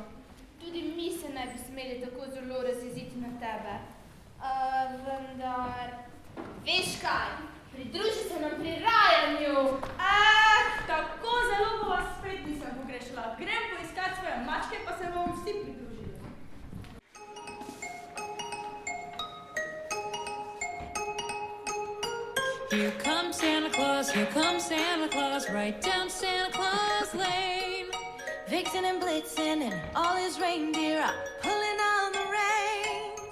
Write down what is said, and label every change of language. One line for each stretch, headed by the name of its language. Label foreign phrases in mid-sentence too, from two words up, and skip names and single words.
Slovenian: Tudi mi se ne bi smeli tako zelo razjeziti na tebe. Vendar... Veš kaj, pridruži se nam pri rajanju. Tako zelo bo vas spet nisem pogrešala. Grem poiskat svoje mačke, pa se bomo vsi pridružili.
English: Here comes Santa Claus, right down Santa Claus Lane. Vixen and Blitzen and all his reindeer are pulling on the reins.